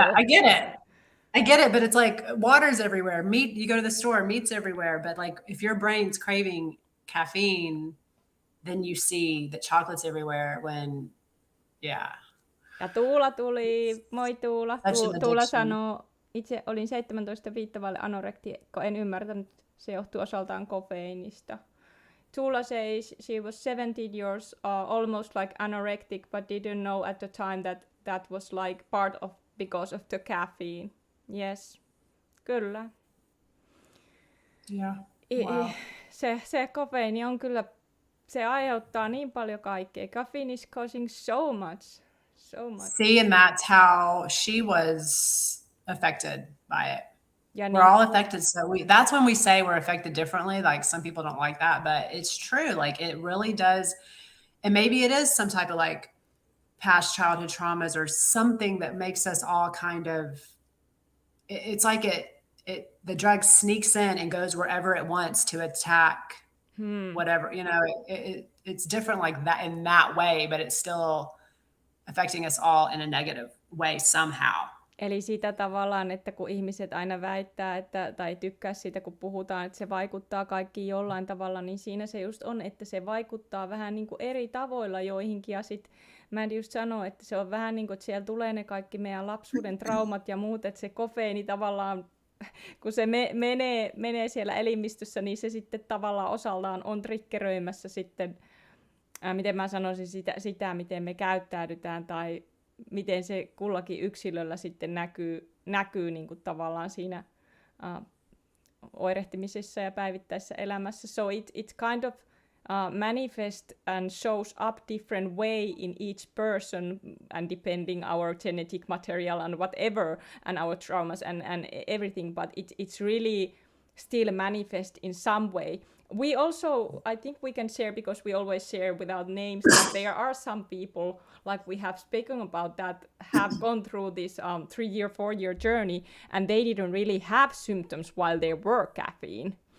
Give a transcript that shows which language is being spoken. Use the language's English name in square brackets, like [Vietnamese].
[English] Yeah, I get it, but it's like water's everywhere. Meat, you go to the store, meat's everywhere. But like if your brain's craving caffeine, then you see that chocolate's everywhere when, [Finnish] Ja Tuula tuli, moi Tuula. Tuula sanoo, itse olin 17 viittavalle anorektikko, en ymmärtänyt Se johtuu osaltaan kofeiinista. [English] Tula says she was 17 years, almost like anorectic, but didn't know at the time that was like part of because of the caffeine. Yes, [Finnish] kyllä. [English] Yeah. Wow. [Finnish] Se kofeiini on kyllä, se aiheuttaa niin paljon kaikkea. [English] Caffeine is causing so much. See, and that's how she was affected by it. [Finnish] Ja [English] we're all affected. So that's when we say we're affected differently. Like some people don't like that, but it's true. Like it really does. And maybe it is some type of like past childhood traumas or something that makes us all kind of, it's like the drug sneaks in and goes wherever it wants to attack whatever, it's different like that in that way, but it's still affecting us all in a negative way somehow. [Finnish] Eli sitä tavallaan, että kun ihmiset aina väittää, tai tykkää siitä, kun puhutaan, että se vaikuttaa kaikkiin jollain tavalla, niin siinä se just on, että se vaikuttaa vähän niin kuin eri tavoilla joihinkin. Ja sitten mä en just sano, että se on vähän niin kuin, että siellä tulee ne kaikki meidän lapsuuden traumat ja muut, että se kofeiini tavallaan, kun se menee siellä elimistössä, niin se sitten tavallaan osaltaan on triggeröimässä sitten, miten mä sanoisin, sitä miten me käyttäydytään tai miten se kullakin yksilöllä sitten näkyy niin kuin tavallaan siinä oirehtimisessa ja päivittäisessä elämässä. [English] So it kind of manifest and shows up different way in each person and depending our genetic material and whatever and our traumas and everything, but it's really still manifest in some way. We also, I think we can share, because we always share without names, that there are some people, like we have spoken about, that have gone through this 3-year, 4-year journey, and they didn't really have symptoms while they were caffeine.